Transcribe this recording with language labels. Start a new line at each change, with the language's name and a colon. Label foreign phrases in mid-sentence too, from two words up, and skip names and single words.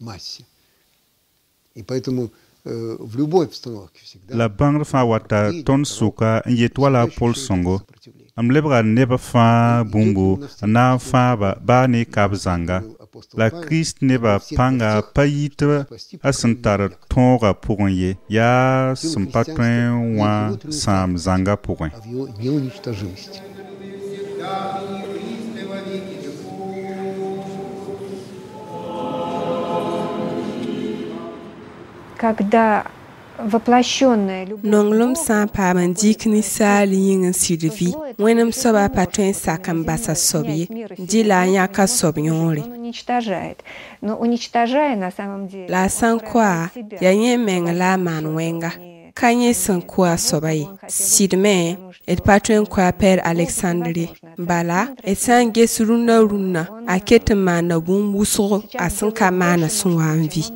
Mossi: la bãngd fãa wata tõnd sʋka n yet wala pol sõngo m lebga neb fãa bũmbu n na n fãaba baa ne kab zãnga la Kirist nebã pãnga pa yit a sẽn tar tõogã pʋgẽ ye yaa sẽn pa tõe n wã sãam zãnga pʋgẽ
Russian: Когда воплощенная любовь
Mossi: Nonglum sã n paam n dɩk ninsaal yĩng n sɩd vɩ wẽnem soabã pa tõe n sak n basa soab ye dɩ la a yãka soab yõore
Russian: но уничтожая на самом деле
Mossi: la a sã n koa yaa yẽ meng la a maan wẽnga ka yẽ sẽn koa soaba ye sɩdme d pa tõe n koa pɛɛr Alexandre ye bala d sã n ges rũnnã a ket n maanda bũmb wʋsgo a sẽn ka maana sẽn wa n vɩ